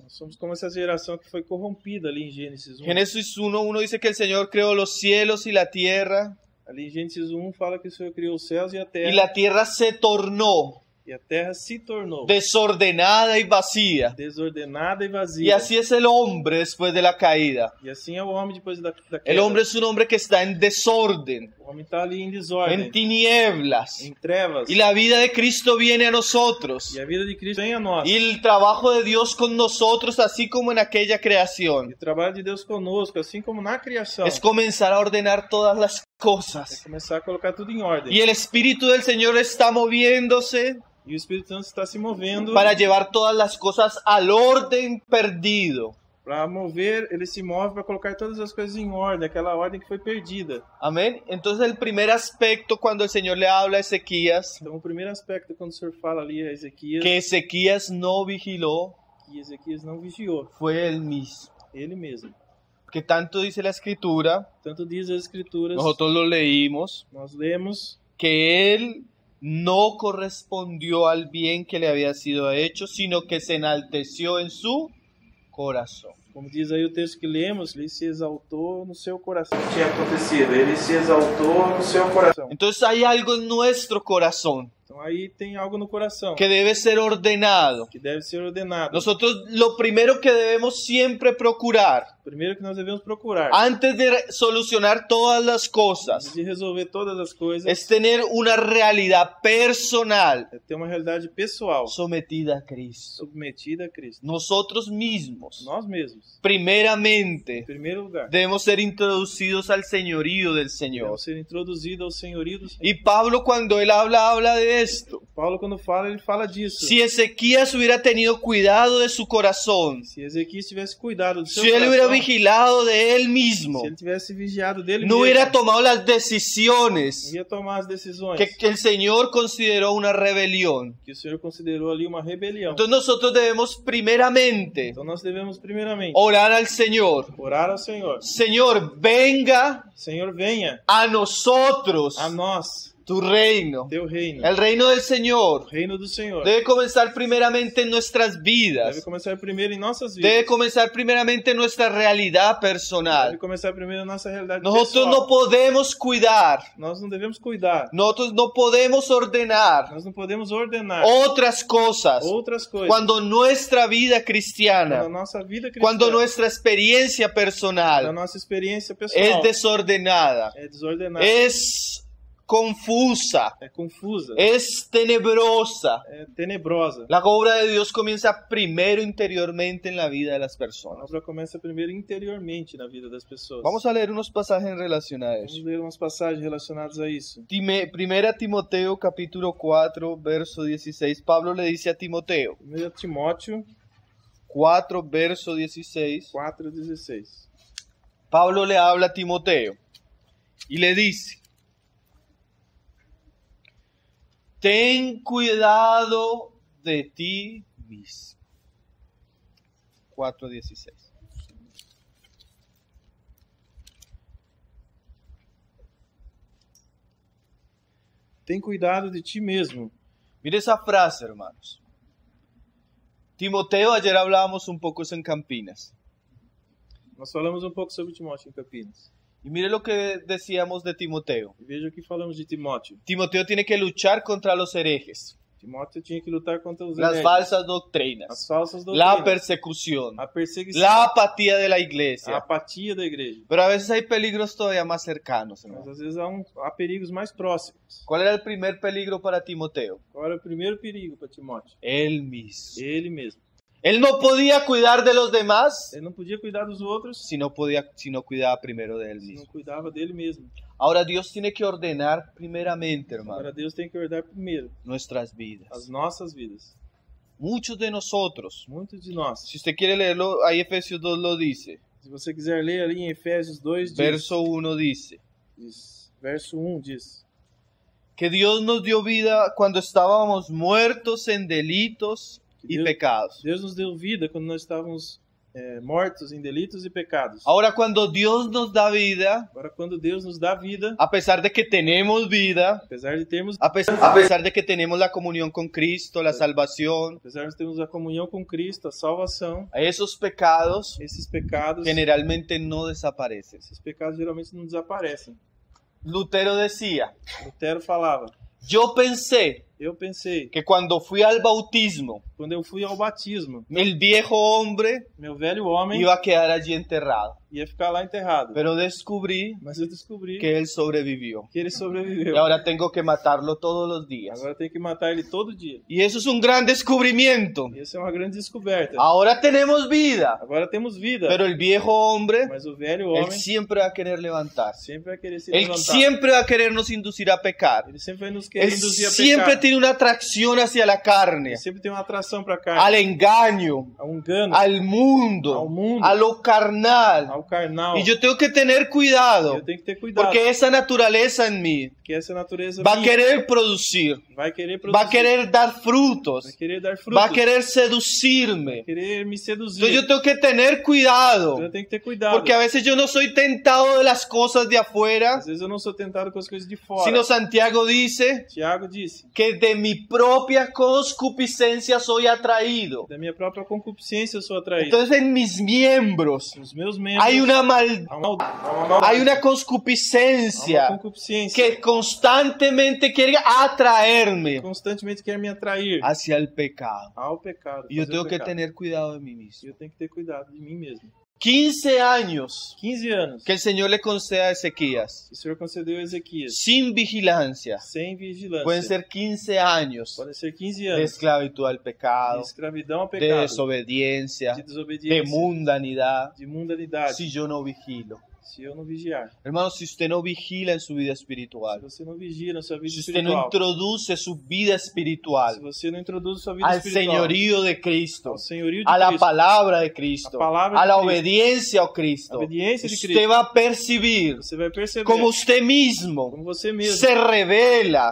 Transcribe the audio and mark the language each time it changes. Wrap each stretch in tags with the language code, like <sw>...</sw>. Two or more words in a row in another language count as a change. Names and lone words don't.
<pt>Nós somos como essa geração que foi corrompida ali em Gênesis 1.</pt> <es>Génesis 1:1 dice que el Señor creó los cielos y la tierra,</es> <pt>Ali em Gênesis 1 fala que o Senhor criou os céus e a</pt> <es>tierra se tornó</es> <pt>e a terra se tornou</pt> <es>desordenada y vacía.</es> <pt>desordenada e vazia.</pt> <es>Y así es el hombre después de la caída.</es> <pt>E assim é o homem depois da queda.</pt> <es>El hombre es un hombre que está en desorden,</es> <pt>O homem está ali em desordem,</pt> <es>en tinieblas.</es> <pt>em trevas.</pt> <es>Y la vida de Cristo viene a nosotros.</es> <pt>E a vida de Cristo vem a nós.</pt> <es>Y el trabajo de Dios con nosotros, así como en aquella</es> <pt>E</pt> <es>creación,</es> <pt>o trabalho de Deus conosco, assim como na criação,</pt> <es>es comenzar a ordenar todas las</es> <pt>é</pt> <es>cosas.</es> <pt>começar a colocar tudo em ordem.</pt> <es>Y el Espíritu del Señor está moviéndose</es> <pt>E o Espírito Santo está se movendo</pt> <es>para llevar todas las cosas al orden perdido.</es> <pt>para mover, ele se move para colocar todas as coisas em ordem, aquela ordem que foi perdida.</pt> <es>Amén. Entonces el primer aspecto cuando el Señor le habla a Ezequías,</es> <pt>Então, o primeiro aspecto, quando o Senhor fala ali a Ezequias,</pt> <es>que Ezequías no vigiló,</es> <pt>que Ezequias não vigiou,</pt> <es>fue él mismo.</es> <pt>ele mesmo.</pt> <es>Que tanto dice la Escritura,</es> <pt>Tanto diz as Escrituras,</pt> <es>nosotros lo leímos,</es> <pt>nós lemos,</pt> <es>que él no correspondió al bien que le había sido hecho, sino que se enalteció en su corazón.</es> <pt>como diz aí o texto que lemos, ele se exaltou no seu coração. O que tinha acontecido? Ele se exaltou no seu coração.</pt> <es>Entonces hay algo en nuestro corazón</es> <pt>Então aí tem algo no coração</pt> <es>que debe ser ordenado.</es> <pt>que deve ser ordenado.</pt> <es>Nosotros lo primero que debemos siempre procurar,</es> <pt>Primeiro que nós devemos procurar,</pt> <es>antes de solucionar todas las</es> <pt>antes</pt> <es>cosas,</es> <pt>de resolver todas as coisas,</pt> <es>es tener una realidad personal</es> <pt>é ter uma realidade pessoal,</pt> <es>sometida a Cristo.</es> <pt>submetida a Cristo.</pt> <es>Nosotros mismos,</es> <pt>Nós mesmos,</pt> <es>primeramente,</es> <pt>em primeiro lugar,</pt> <es>debemos ser introducidos al señorío del Señor.</es> <pt>devemos ser introduzidos ao senhorio do Senhor.</pt> <es>Y Pablo cuando él habla de esto.</es> <pt>Paulo, quando fala, ele fala disso.</pt> <es>Si Ezequías hubiera tenido cuidado de su corazón,</es> <pt>Se Ezequias tivesse cuidado do seu</pt> <es>si él hubiera</es> <pt>coração,</pt> <es>vigilado de él mismo,</es> <pt>se ele tivesse vigiado dele no mesmo,</pt> <es>hubiera tomado las decisiones</es> <pt>ia tomar as decisões</pt> <es>que el Señor consideró una rebelión.</es> <pt>que o Senhor considerou ali uma rebelião.</pt> <es>Entonces nosotros debemos primeramente</es> <pt>Então nós devemos primeiramente</pt> <es>orar al Señor.</es> <pt>orar ao Senhor.</pt> <es>Señor, venga</es> <pt>Senhor, venha</pt> <es>a nosotros</es> <pt>a nós,</pt> <es>tu reino.</es> <pt>teu reino.</pt> <es>El reino del Señor</es> <pt>O reino do Senhor</pt> <es>debe comenzar primeramente en nuestras</es> <pt>deve</pt> <es>vidas.</es> <pt>começar primeiro em nossas vidas.</pt> <es>Debe comenzar primeramente en nuestra realidad</es> <pt>Deve</pt> <es>personal.</es> <pt>começar primeiro em nossa realidade</pt> <es>Nosotros</es> <pt>pessoal.</pt> <es>no podemos cuidar,</es> <pt>Nós não devemos cuidar.</pt> <es>nosotros no podemos ordenar</es> <pt>Nós não podemos ordenar</pt> <es>otras cosas</es> <pt>outras coisas.</pt> <es>cuando nuestra vida</es> <pt>Quando a</pt> <es>cristiana,</es> <pt>nossa vida cristã,</pt> <es>cuando nuestra experiencia</es> <pt>a</pt> <es>personal</es> <pt>nossa experiência pessoal</pt> <es>es desordenada,</es> <pt>é desordenada,</pt> <es>es confusa,</es> <pt>é confusa,</pt> <es>es tenebrosa.</es> <pt>é tenebrosa.</pt> <es>La obra de Dios comienza primero interiormente en la vida de las</es> <pt>A</pt> <es>personas.</es> <pt>obra começa primeiro interiormente na vida das pessoas.</pt> <es>Vamos a leer unos pasajes en relación a</es> <pt>Vamos</pt> <es>eso.</es> <pt>ler umas passagens relacionadas a isso.</pt> <es>Primera Timoteo capítulo 4 verso 16. Pablo le dice a Timoteo,</es> <pt>1 Timóteo 4 verso 16. 4,16.</pt> <es>Pablo le habla a Timoteo y le dice, ten cuidado de ti mismo.</es> <pt>4:16. Tem cuidado de ti mesmo.</pt> <es>Mire esa frase, hermanos. Timoteo, ayer hablábamos un poco eso en Campinas.</es> <pt>Nós falamos um pouco sobre Timóteo em Campinas.</pt> <es>Y mire lo que decíamos de Timoteo.</es> <pt>E veja o que falamos de Timóteo.</pt> <es>Timoteo tiene que luchar contra los herejes,</es> <pt>Timóteo tinha que lutar contra os</pt> <es>las</es> <pt>hereges,</pt> <es>falsas</es> <pt>as</pt> <es>doctrinas,</es> <pt>falsas</pt> <es>la</es> <pt>doutrinas,</pt> <es>persecución,</es> <pt>a perseguição,</pt> <es>la apatía de la</es> <pt>a</pt> <es>iglesia.</es> <pt>apatia da igreja.</pt> <es>Pero a veces hay peligros todavía más cercanos,</es> <pt>Mas</pt> <es>hermano.</es> <pt>às vezes há perigos mais próximos.</pt> <es>¿Cuál era el primer peligro para Timoteo?</es> <pt>Qual era o primeiro perigo para Timóteo?</pt> <es>Él mismo.</es> <pt>Ele mesmo.</pt> <es>Él no podía cuidar de los demás</es> <pt>Ele não podia cuidar dos outros</pt> <es>si no cuidaba primero de él</es> <pt>se não</pt> <es>mismo.</es> <pt>cuidava dele mesmo.</pt> <es>Ahora Dios tiene que ordenar primeramente,</es> <pt>Agora</pt> <es>hermano,</es> <pt>Deus tem que ordenar primeiro</pt> <es>nuestras</es> <pt>as</pt> <es>vidas.</es> <pt>nossas vidas.</pt> <es>Muchos de nosotros,</es> <pt>Muitos de nós,</pt> <es>si usted quiere leerlo, ahí Efesios 2 lo dice,</es> <pt>se Se você quiser ler ali em Efésios 2,</pt> <es>verso 1 dice</es> <pt>verso 1 diz</pt> <es>que Dios nos dio vida cuando estábamos muertos en delitos y pecados.</es> <pt>Deus nos deu vida quando nós estávamos mortos em delitos e pecados.</pt> <es>Ahora cuando Dios nos da vida,</es> <pt>Agora, quando Deus nos dá vida,</pt> <es>a pesar de que tenemos vida,</es> <pt>apesar de termos</pt> <es>a pesar de que tenemos la comunión con Cristo, la salvación,</es> <pt>apesar de termos a comunhão com Cristo, a salvação,</pt> <es>esos pecados</es> <pt>esses pecados</pt> <es>no desaparecen.</es> <pt>esses pecados geralmente não desaparecem.</pt> <es>Lutero decía,</es> <pt>Lutero falava:</pt> <es>yo pensé</es> <pt>eu pensei,</pt> <es>que cuando fui al bautismo,</es> <pt>quando eu fui ao batismo,</pt> <es>el viejo hombre</es> <pt>meu velho homem</pt> <es>iba a quedar allí enterrado.</es> <pt>ia ficar lá enterrado.</pt> <es>Pero descubrí</es> <pt>Mas eu descobri</pt> <es>que él sobrevivió.</es> <pt>que ele sobreviveu.</pt> <es>Y ahora tengo que matarlo todos los días.</es> <pt>Agora tem que matar ele todo dia.</pt> <es>Y eso es un gran descubrimiento.</es> <pt>E essa é uma grande descoberta.</pt> <es>Ahora tenemos vida,</es> <pt>Agora temos vida,</pt> <es>pero el viejo hombre,</es> <pt>mas o velho</pt> <es>él</es> <pt>homem</pt> <es>siempre va a querer levantarse.</es> <pt>sempre vai querer se</pt> <es>Él</es> <pt>levantar.</pt> <es>siempre va a querernos inducir a pecar.</es> <pt>Ele sempre vai nos querer</pt> <es>Él</es> <pt>induzir a</pt> <es>siempre</es> <pt>pecar.</pt> <es>tiene una atracción hacia la carne,</es> <pt>Ele sempre tem uma atração para a</pt> <es>al</es> <pt>carne,</pt> <es>engaño,</es> <pt>ao engano,</pt> <es>al mundo,</es> <pt>Al mundo.</pt> <es>a lo carnal.</es> <pt>ao carnal.</pt> <es>Y yo tengo que tener cuidado,</es> <pt>Eu tenho que ter cuidado,</pt> <es>porque esa naturaleza en mí</es> <pt>porque essa natureza</pt> <es>va a</es> <pt>minha</pt> <es>querer producir,</es> <pt>vai querer</pt> <es>va a</es> <pt>produzir,</pt> <es>querer dar frutos,</es> <pt>vai querer dar</pt> <es>va</es> <pt>frutos,</pt> <es>a querer seducirme.</es> <pt>vai querer me seduzir.</pt> <es>Entonces yo tengo que tener cuidado,</es> <pt>Eu tenho que ter cuidado,</pt> <es>porque a veces yo no soy tentado de las cosas de afuera,</es> <pt>às vezes eu não sou tentado com as coisas de fora.</pt> <es>sino Santiago dice</es> <pt>Tiago disse:</pt> <es>que de mi propia concupiscencia soy atraído.</es> <pt>da minha própria concupiscência eu sou atraído.</pt> <es>Entonces en mis miembros</es> <pt>Os meus membros</pt> <es>hay una hay una</es> <pt>há uma</pt> <es>concupiscencia</es> <pt>concupiscência</pt> <es>que constantemente quiere atraerme</es> <pt>constantemente quer me atrair</pt> <es>hacia el pecado.</es> <pt>ao pecado.</pt> <es>Y yo</es> <pt>fazer</pt> <es>tengo</es> <pt>o</pt> <es>que</es> <pt>pecado.</pt> <es>tener cuidado de mí mismo.</es> <pt>Eu tenho que ter cuidado de mí mesmo.</pt> <es>15 años</es> <pt>15 anos</pt> <es>que el Señor le concede a Ezequías</es> <pt>o Senhor concedeu a Ezequias</pt> <es>sin vigilancia.</es> <pt>sem vigilância.</pt> <es>Pueden ser 15 años</es> <pt>Podem ser 15</pt> <es>de</es> <pt>anos</pt> <es>esclavitud al</es> <pt>de</pt> <es>pecado,</es> <pt>escravidão ao</pt> <es>de</es> <pt>pecado,</pt> <es>desobediencia,</es> <pt>de de desobediência,</pt> <es>mundanidad,</es> <pt>de mundanidade,</pt> <es>si yo no vigilo.</es> <pt>se eu não vigiar.</pt> <es>Hermanos, si usted no vigila en su vida</es> <pt>Se</pt> <es>espiritual,</es> <pt>você não vigia na sua vida</pt> <es>si usted no</es> <pt>espiritual,</pt> <es>introduce su vida</es> <pt>se</pt> <es>espiritual</es> <pt>você não introduz sua vida</pt> <es>al</es> <pt>espiritual</pt> <es>señorío de Cristo,</es> <pt>ao senhorio de</pt> <es>a la</es> <pt>Cristo,</pt> <es>palabra de Cristo,</es> <pt>A palavra</pt> <es>a</es> <pt>de</pt> <es>la</es> <pt>Cristo,</pt> <es>obediencia a</es> <pt>a</pt> <es>Cristo,</es> <pt>obediência de</pt> <es>usted</es> <pt>Cristo,</pt> <es>va a percibir</es> <pt>você vai perceber</pt> <es>como usted mismo</es> <pt>como você mesmo</pt> <es>se revela</es>